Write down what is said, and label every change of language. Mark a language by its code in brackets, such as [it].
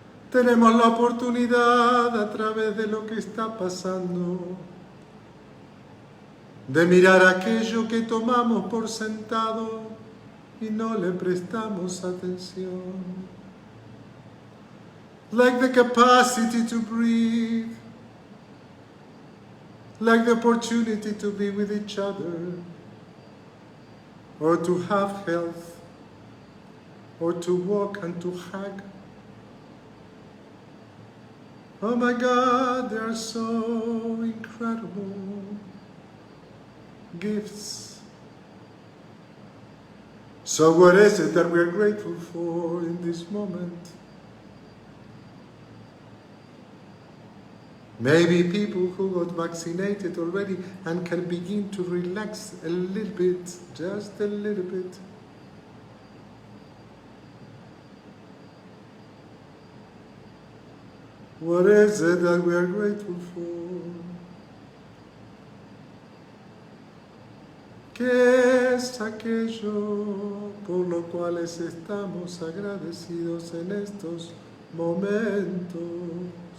[es] Tenemos la oportunidad a través de lo que está pasando de mirar aquello que tomamos por sentado y no le prestamos atención. [en] Like the capacity to breathe, like the opportunity to be with each other, or to have health, or to walk and to hug. Oh my God, they are so incredible gifts. So what is it that we are grateful for in this moment? Maybe people who got vaccinated already and can begin to relax a little bit, just a little bit. What is it that we are grateful for? [es] ¿Qué es aquello por lo cual estamos agradecidos en estos momentos?